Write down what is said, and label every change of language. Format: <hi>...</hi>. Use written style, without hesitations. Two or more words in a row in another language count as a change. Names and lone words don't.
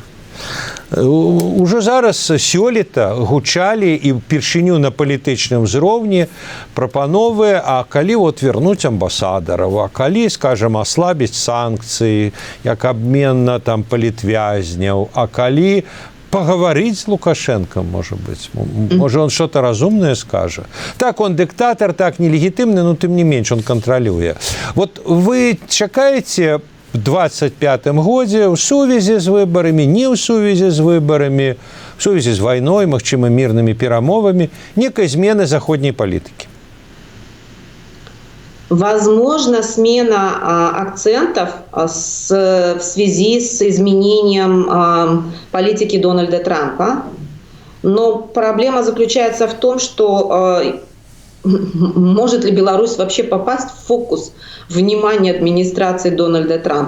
<be>Уже зараз сёлета гучалі і ўпершыню на палітычным узроўні прапановы, а калі вернуць амбасадараў, а калі, скажем, аслабіць санкцыі, як абмен на палітвязняў, а калі</be> <ru>поговорить с Лукашенко, может быть. Может, он что-то разумное скажет. Так, он диктатор, так, нелегитимный, но тем не меньше он контролюет.</ru> <be>Вот вы чакаете в 25-м годзе в сувязі з выбарамі, не ў сувязі з выбарамі, в сувязі з вайной, магчыма, мірнымі перамовамі, некай змены заходняй палітыкі?</be> <ru>Возможно, смена акцентов в связи с изменением политики Дональда Трампа. Но проблема заключается в том, что может ли Беларусь вообще попасть в фокус внимания администрации Дональда Трампа.</ru>